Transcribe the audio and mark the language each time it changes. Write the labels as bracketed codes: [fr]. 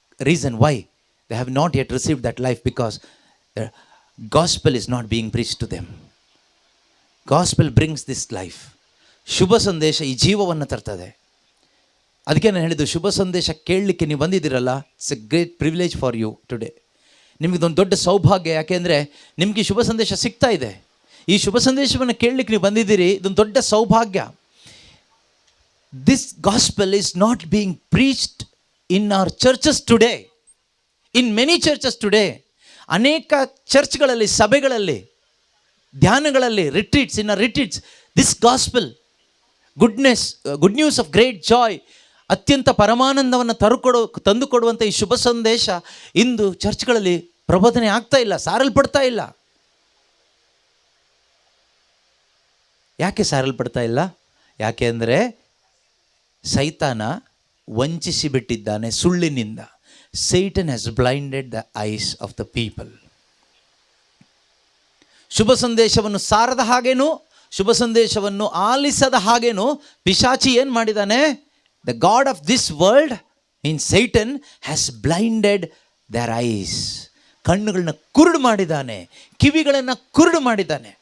[en] Reason why they have not yet received that life, because the gospel is not being preached to them. Gospel brings this life. [kn] ಶುಭ ಸಂದೇಶ ಈ ಜೀವವನ್ನು ತರ್ತದೆ. ಅದಕ್ಕೆ ನಾನು ಹೇಳಿದ್ದು, ಶುಭ ಸಂದೇಶ ಕೇಳಲಿಕ್ಕೆ ನೀವು ಬಂದಿದ್ದೀರಲ್ಲ, [en] It's a great privilege for you today. [kn] ನಿಮಗಿದೊಂದು ದೊಡ್ಡ ಸೌಭಾಗ್ಯ. ಯಾಕೆಂದರೆ ನಿಮಗೆ ಈ ಶುಭ ಸಂದೇಶ ಸಿಗ್ತಾ ಇದೆ. ಈ ಶುಭ ಸಂದೇಶವನ್ನು ಕೇಳಲಿಕ್ಕೆ ನೀವು ಬಂದಿದ್ದೀರಿ, ಇದೊಂದು ದೊಡ್ಡ ಸೌಭಾಗ್ಯ. [en] This gospel is not being preached in our churches today. In many churches today, [kn] ಅನೇಕ ಚರ್ಚ್ಗಳಲ್ಲಿ, ಸಭೆಗಳಲ್ಲಿ, ಧ್ಯಾನಗಳಲ್ಲಿ, ರಿಟ್ರೀಟ್ಸ್, [en] in retreats, this gospel, good news of great joy, [kn] ಅತ್ಯಂತ ಪರಮಾನಂದವನ್ನು ತಂದುಕೊಡುವಂಥ ಈ ಶುಭ ಸಂದೇಶ ಇಂದು ಚರ್ಚ್ಗಳಲ್ಲಿ ಪ್ರಬೋಧನೆ ಆಗ್ತಾ ಇಲ್ಲ, ಸಾರಲ್ಪಡ್ತಾ ಇಲ್ಲ. ಯಾಕೆ ಸಾರಲ್ಪಡ್ತಾ ಇಲ್ಲ? ಯಾಕೆ ಅಂದರೆ ಸೈತಾನ ವಂಚಿಸಿ ಬಿಟ್ಟಿದ್ದಾನೆ ಸುಳ್ಳಿನಿಂದ. [en] Satan has blinded the eyes of the people. [kn] ಶುಭ ಸಂದೇಶವನ್ನು ಸಾರದ ಹಾಗೇನು, ಶುಭ ಸಂದೇಶವನ್ನು ಆಲಿಸದ ಹಾಗೇನು ಪಿಶಾಚಿ ಏನು ಮಾಡಿದ್ದಾನೆ? [en] The god of this world means Satan has blinded their eyes. [kn] ಕಣ್ಣುಗಳನ್ನ ಕುರುಡು ಮಾಡಿದ್ದಾನೆ, ಕಿವಿಗಳನ್ನು ಕುರುಡು ಮಾಡಿದ್ದಾನೆ.